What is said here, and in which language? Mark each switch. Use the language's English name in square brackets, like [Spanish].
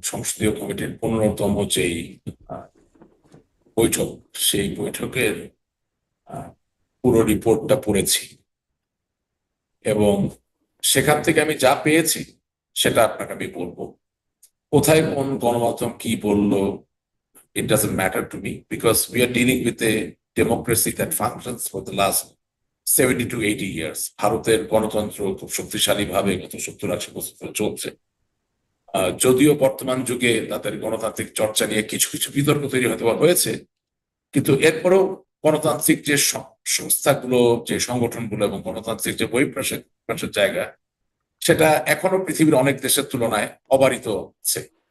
[Bangla] সংসদীয় কমিটির 15তম যেই বৈঠক, সেই বৈঠকের পুরো রিপোর্টটা পড়েছি এবং সেখান থেকে আমি যা পেয়েছি সেটা আপনাকে আমি বলবো। কোথায় কোন গণমাধ্যম কি বললো, [English] it doesn't matter to me because we are dealing with a democracy that functions for the last 70 to 80 years. [Bangla] ভারতের গণতন্ত্র খুব শক্তিশালী ভাবে গত 70-80 বছর ধরে চলছে। যদিও বর্তমান যুগে তাদের গণতান্ত্রিক চর্চা নিয়ে কিছু কিছু বিতর্ক তৈরি হতে হয়েছে, কিন্তু এরপরেও গণতান্ত্রিক যে সংস্থাগুলো, যে সংগঠনগুলো এবং গণতান্ত্রিক যে বহিঃপ্রকাশের জায়গা, সেটা এখনো পৃথিবীর অনেক দেশের তুলনায় অবারিত আছে।